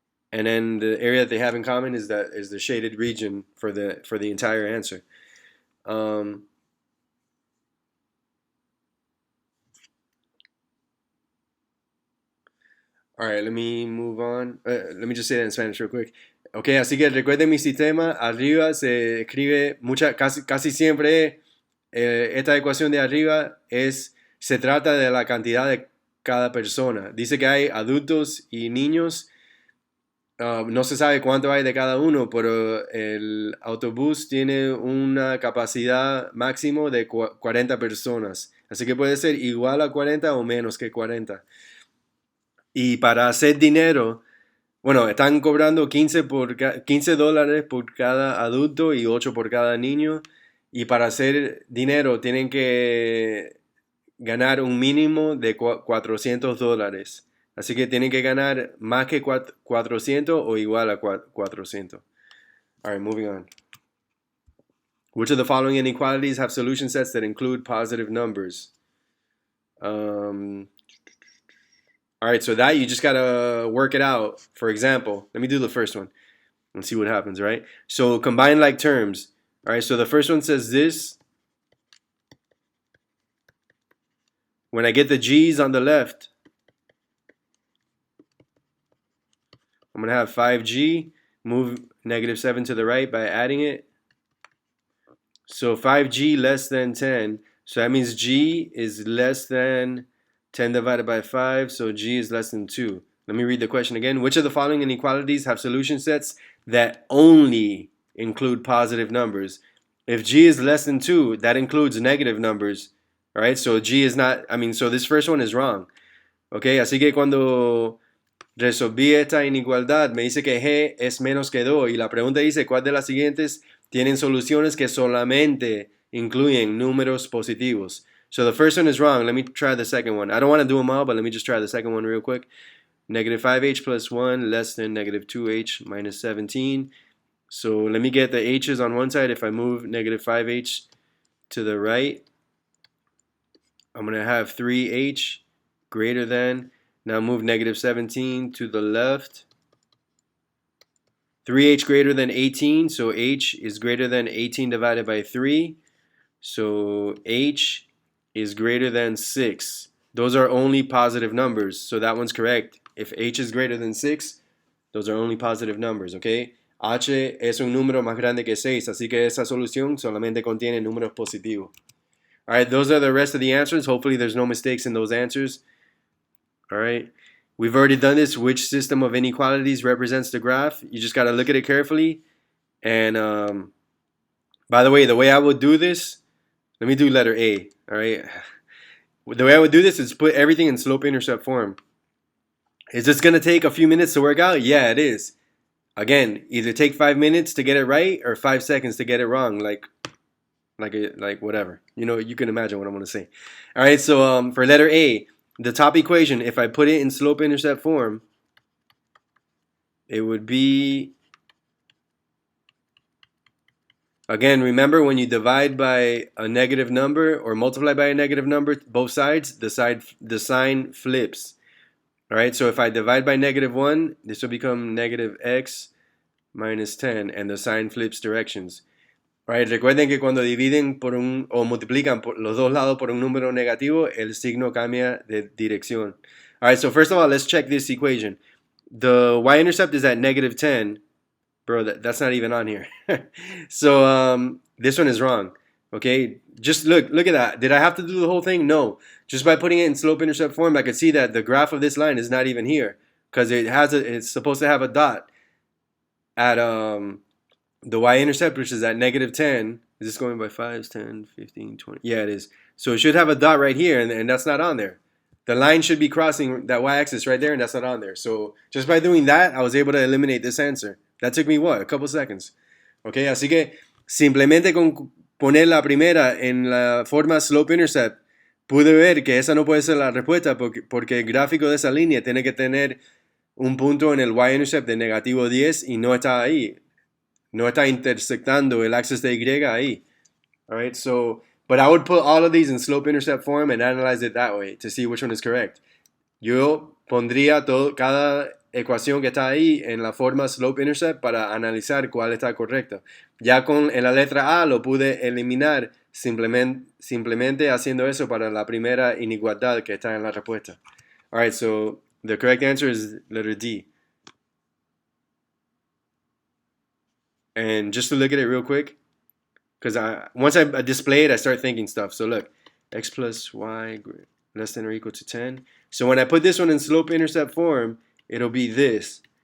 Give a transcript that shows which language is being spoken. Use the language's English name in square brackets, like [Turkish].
[English] And then the area that they have in common is the shaded region for the entire answer. All right, let me move on. Let me just say that in Spanish real quick. [Spanish] Ok, así que recuerden mi sistema. Arriba se escribe casi siempre esta ecuación de arriba se trata de la cantidad de cada persona. Dice que hay adultos y niños. No se sabe cuánto hay de cada uno, pero el autobús tiene una capacidad máximo de 40 personas. Así que puede ser igual a 40 o menos que 40. Y para hacer dinero, bueno, están cobrando $15 por cada adulto y 8 por cada niño. Y para hacer dinero tienen que ganar un mínimo de $400. Así que tienen que ganar más que 400 o igual a 400. [English] All right, moving on. Which of the following inequalities have solution sets that include positive numbers? All right, so that you just got to work it out. For example, let me do the first one and see what happens, right? So combine like terms. All right, so the first one says this. When I get the G's on the left, I'm going to have 5G, move -7 to the right by adding it. So 5G less than 10. So that means G is less than 10 divided by 5. So G is less than 2. Let me read the question again. Which of the following inequalities have solution sets that only include positive numbers? If G is less than 2, that includes negative numbers. All right, so G is not, so this first one is wrong. [Spanish] Okay, así que cuando resolví esta inigualdad, me dice que G es menos que 2 y la pregunta dice ¿cuál de las siguientes tienen soluciones que solamente incluyen números positivos? [English] So the first one is wrong. Let me try the second one. I don't want to do them all, but let me just try the second one real quick. -5h plus 1 less than -2h minus 17. So let me get the h's on one side. If I move -5h to the right, I'm going to have 3h greater than. Now move -17 to the left. 3h greater than 18, so h is greater than 18 divided by 3. So h is greater than 6. Those are only positive numbers, so that one's correct. If h is greater than 6, those are only positive numbers, okay? [Spanish] H es un número más grande que 6, así que esa solución solamente contiene números positivos. [English] All right, those are the rest of the answers. Hopefully there's no mistakes in those answers. All right, we've already done this. Which system of inequalities represents the graph? You just got to look at it carefully. And by the way I would do this, let me do letter A. All right, the way I would do this is put everything in slope-intercept form. Is this going to take a few minutes to work out? Yeah, it is. Again, either take 5 minutes to get it right or 5 seconds to get it wrong. Like whatever. You can imagine what I'm going to say. All right, so for letter A, the top equation, if I put it in slope-intercept form, it would be, again, remember when you divide by a negative number or multiply by a negative number, both sides, the sign flips. All right, so if I divide by -1, this will become -x minus 10, and the sign flips directions. [Spanish] Right, recuerden que cuando dividen o multiplican por los dos lados por un número negativo, el signo cambia de dirección. [English] All right, so first of all, let's check this equation. The y-intercept is at -10. Bro, that's not even on here. So this one is wrong. Okay, just look at that. Did I have to do the whole thing? No. Just by putting it in slope-intercept form, I could see that the graph of this line is not even here because it's supposed to have a dot at the y-intercept, which is at -10. Is this going by 5s, 10, 15, 20? Yeah, it is. So it should have a dot right here, and that's not on there. The line should be crossing that y-axis right there, and that's not on there. So just by doing that, I was able to eliminate this answer. That took me, what, a couple seconds. [Spanish] Okay, así que simplemente con poner la primera en la forma slope-intercept, pude ver que esa no puede ser la respuesta porque el gráfico de esa línea tiene que tener un punto en el y-intercept de -10 y no está ahí. No está intersectando el axis de Y ahí. [English] All right, so, but I would put all of these in slope-intercept form and analyze it that way to see which one is correct. [Spanish] Yo pondría cada ecuación que está ahí en la forma slope-intercept para analizar cuál está correcta. Ya en la letra A lo pude eliminar simplemente haciendo eso para la primera inigualdad que está en la respuesta. [English] All right, so the correct answer is letter D. And just to look at it real quick, because once I display it, I start thinking stuff. So look, x plus y less than or equal to 10. So when I put this one in slope-intercept form, it'll be this.